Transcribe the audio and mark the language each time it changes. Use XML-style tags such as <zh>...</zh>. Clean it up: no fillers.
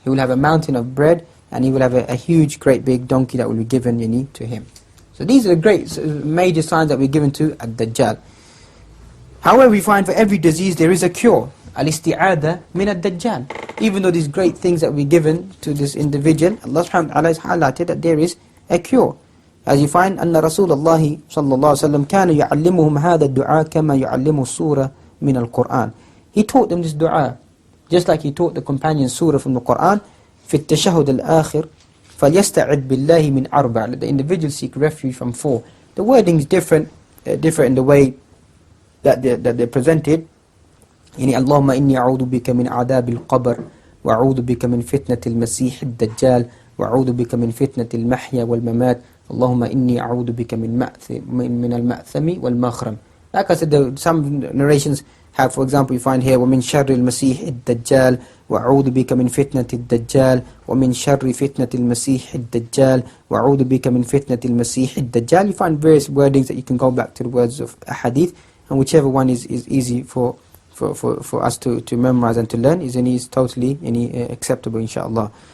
<en>He will have a mountain of bread, and he will have a huge, great big donkey that will be given to him. So these are the great major signs that we're given to ad-Dajjal. However, we find for every disease there is a cure.</en> <ar>Al-isti'adha min ad-Dajjal.</ar> <en>Even though these great things that we're given to this individual, Allah subhanahu wa ta'ala has highlighted that there is a cure. As you find,</en> <ar>أن رسول الله صلى الله عليه وسلم كان يعلمهم هذا الدعاء كما يعلم السورة من القرآن.</ar> <en>He taught them this dua, just like he taught the companions surah from the Quran.</en> <ar>في التشهد الآخر فليستعد بالله من أربع.</ar> <en>Let the individual seek refuge from four. The wording is different in the way that they're presented.</en> <ar>اللهم إني أعوذ بك من عذاب القبر وأعوذ بك من فتنة المسيح الدجال وأعوذ بك من فتنة المحيا والممات اللهم إني أعوذ بك من المأثم والمخرم.</ar> <en>Like I said, some narrations have, for example, you find here</en> <ar>ومن شر المسيح الدجال</ar> <en>وأعوذ بك من فتنة الدجال ومن شر فتنة المسيح الدجال وأعوذ بك من فتنة المسيح الدجال. You find various wordings that you can go back to the words of a hadith, and whichever one is easy for us to memorize and to learn is totally acceptable, inshallah.</en>